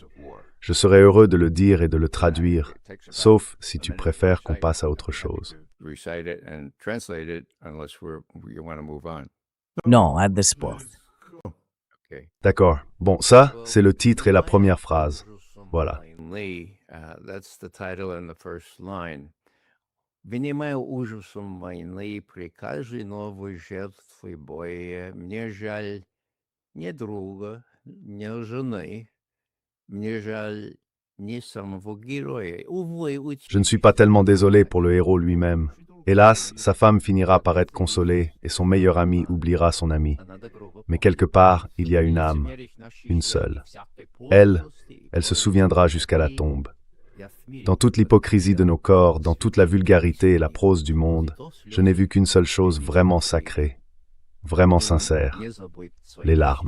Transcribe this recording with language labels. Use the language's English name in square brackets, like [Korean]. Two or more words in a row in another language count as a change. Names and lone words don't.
[French] Je serais heureux de le dire et de le traduire, sauf si tu préfères qu'on passe à autre chose. Non, à [English] this point. [French] D'accord. Bon, ça, c'est le titre et la première phrase. Voilà. [Russian] Внимая ужасом войны при каждой новой жертве боя, мне жаль ни друга, ни жены, мне жаль ни самого героя. [French] Je ne suis pas tellement désolé pour le héros lui-même. Hélas, sa femme finira par être consolée et son meilleur ami oubliera son ami. Mais quelque part, il y a une âme, une seule. Elle se souviendra jusqu'à la tombe. Dans toute l'hypocrisie de nos corps, dans toute la vulgarité et la prose du monde, je n'ai vu qu'une seule chose vraiment sacrée, vraiment sincère, les larmes.